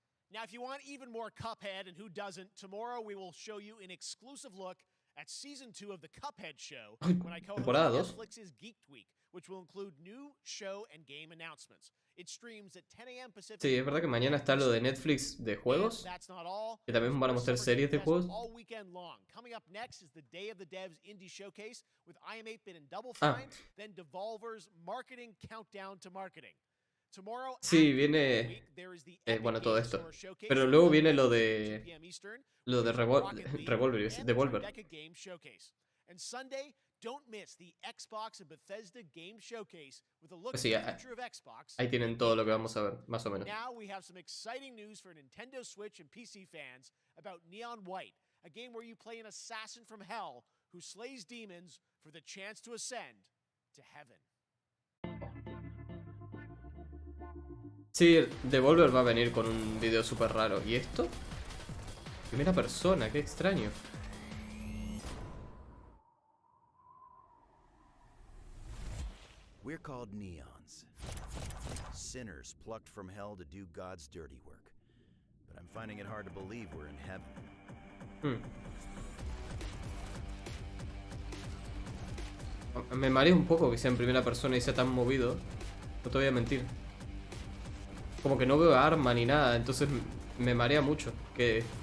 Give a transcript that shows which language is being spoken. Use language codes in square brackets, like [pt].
[en] Now, if you want even more Cuphead, and who doesn't, tomorrow we will show you an exclusive look at Season 2 of the Cuphead Show when I co-host Netflix's Geek Week, which will include new show and game announcements. It streams at 10 a.m. Pacific. [es] Sí, es verdad que mañana está lo de Netflix de juegos. Que también van a mostrar series de juegos. [en] All weekend long. Coming up next is the Day of the Devs Indie Showcase with IM8-Bit and Double Fine, then Devolver's Marketing Countdown to Marketing. [es] Sí, viene... bueno, todo esto. Pero luego viene lo de... Lo de Devolver. [en] And Sunday, don't miss the Xbox and Bethesda Game Showcase with a look [es] Pues sí, [en] at the future of Xbox. [es] ahí tienen todo lo que vamos a ver, más o menos. [en] Now we have some exciting news for Nintendo Switch and PC fans about Neon White, a game where you play an assassin from hell who slays demons for the chance to ascend to heaven. [es] Sí, Devolver va a venir con un video súper raro. ¿Y esto? Primera persona, qué extraño. [en] We're called neons. Sinners plucked from hell to do God's dirty work. But I'm finding it hard to believe we're in heaven. [es] Me marea un poco que sea en primera persona y sea tan movido. No te voy a mentir. Como que no veo arma ni nada, entonces me marea mucho. Que...